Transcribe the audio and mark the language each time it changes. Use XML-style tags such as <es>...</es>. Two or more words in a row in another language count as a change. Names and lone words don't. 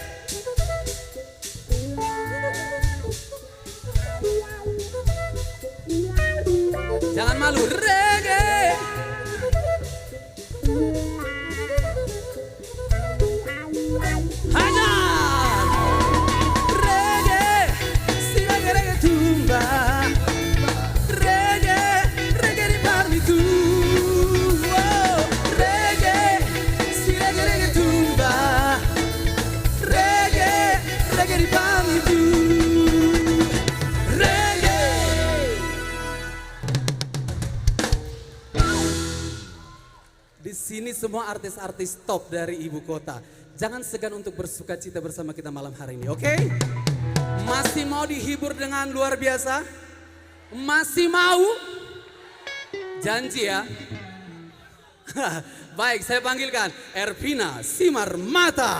<id>Jangan malu, reggae. Hajar, reggae, si reggae reggae tumba, reggae, reggae di parmi tu, oh, reggae, si reggae reggae tumba, reggae, reggae di parmi tu, reggae. Di sini semua artis-artis top dari ibu kota. Jangan segan untuk bersuka cita bersama kita malam hari ini, oke? Masih mau dihibur dengan luar biasa? Masih mau? Janji ya? Baik, saya panggilkan Ervina Simar Mata.</id>